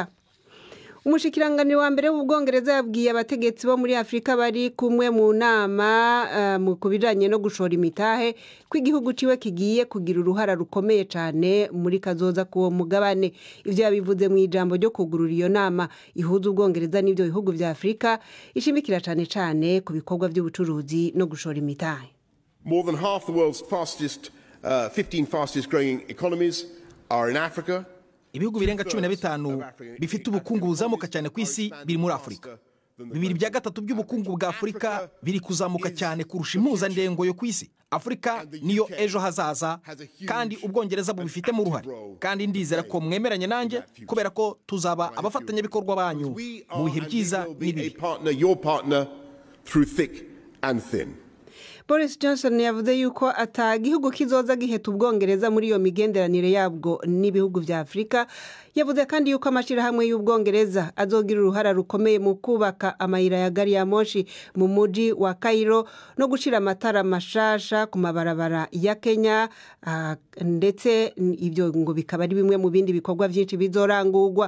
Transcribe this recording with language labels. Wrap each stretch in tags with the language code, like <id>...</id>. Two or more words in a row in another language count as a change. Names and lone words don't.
<rn>Umushikiranganje wa mbere w'Ubwongereza yabwiye abategetsi bo muri Afrika bari kumwe mu nama mu kubijanye no gushora imitahe ko igihugu ciwe kigiye kugira uruhara rukomeye cyane muri kazoza kuwo mugabane. Ivyo yabivuze mu ijambo ryo kugurura iyo nama ihuza Ubwongereza n'ivyo bihugu vya Afrika, ishimikira cyane ku bikorwa by'ubucuruzi no gushora imitahe.</rn> <en>More than half the world's 15 fastest growing economies are in Africa.</en> <rw>Ibihugu birenga 15 bifite ubukungu buzamuka cyane ku isi biri muri Afrika. 2/3 by'ubukungu bwa Afrika biri kuzamuka cyane kurusha impuzandengo yo ku isi. Afrika niyo ejo hazaza, kandi Ubwongereza bubifitemo uruhare, kandi ndizera ko mwemeranye nanjye kubera ko tuzaba abafatanya bikorwa banyu mu bihe byiza n'ibibi.</rw> <rn>Boris Johnson yavuze yuko atagihugu kizoza giheta ubwongereza muri iyo migenderanire yabwo n'ibihugu vya Afrika. Yavuze kandi yuko amashirahamwe y'ubwongereza azogira uruhara rukomeye mu kubaka amayira ya gari ya moshi mu muji wa Cairo no gushira amatara mashasha ku mabarabara ya Kenya, ndetse ibyo ngo bikaba ari bimwe mu bindi bikorwa byinshi bizorangurwa.</rn>